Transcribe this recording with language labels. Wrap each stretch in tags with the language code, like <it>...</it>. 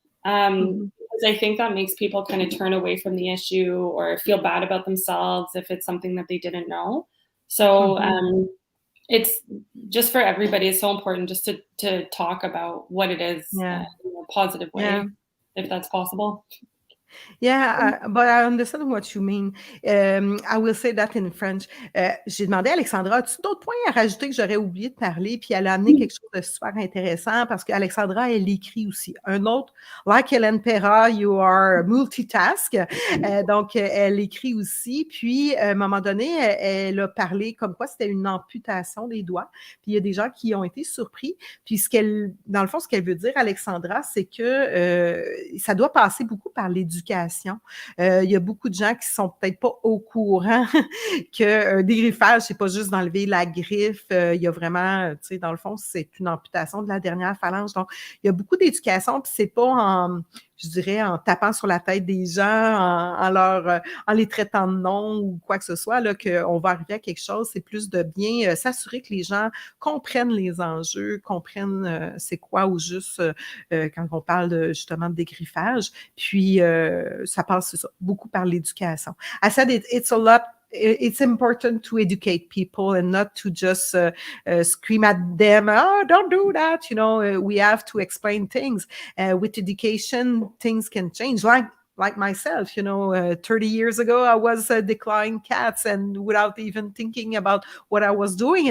<en>Because I think that makes people kind of turn away from the issue or feel bad about themselves if it's something that they didn't know. So it's just for everybody, it's so important just to talk about what it is in a positive way, if that's possible. Yeah, but I understand what you mean. I will say that in French.</en> <fr>J'ai demandé à Alexandra, as-tu d'autres points à rajouter que j'aurais oublié de parler? Puis elle a amené quelque chose de super intéressant parce qu'Alexandra, elle écrit aussi. Un autre,</fr> <en>like Hélène Perra, you are multitask.</en> <fr>Donc, elle écrit aussi. Puis, à un moment donné, elle a parlé comme quoi c'était une amputation des doigts. Puis, il y a des gens qui ont été surpris. Puis, dans le fond, ce qu'elle veut dire, Alexandra, c'est que ça doit passer beaucoup par l'éducation. Il y a beaucoup de gens qui sont peut-être pas au courant que dégriffage, c'est pas juste d'enlever la griffe. Il y a vraiment, tu sais, dans le fond, c'est une amputation de la dernière phalange. Donc, il y a beaucoup d'éducation, puis c'est pas je dirais, en tapant sur la tête des gens, en les traitant de nom ou quoi que ce soit, là, qu'on va arriver à quelque chose. C'est plus de bien s'assurer que les gens comprennent les enjeux, comprennent c'est quoi au juste quand on parle justement de dégriffage. Puis, ça passe beaucoup par l'éducation.</fr> <en>I said it's important to educate people and not to just scream at them, oh, don't do that. You know, we have to explain things. With education, things can change. Like myself, 30 years ago, I was declawing cats and without even thinking about what I was doing.</en>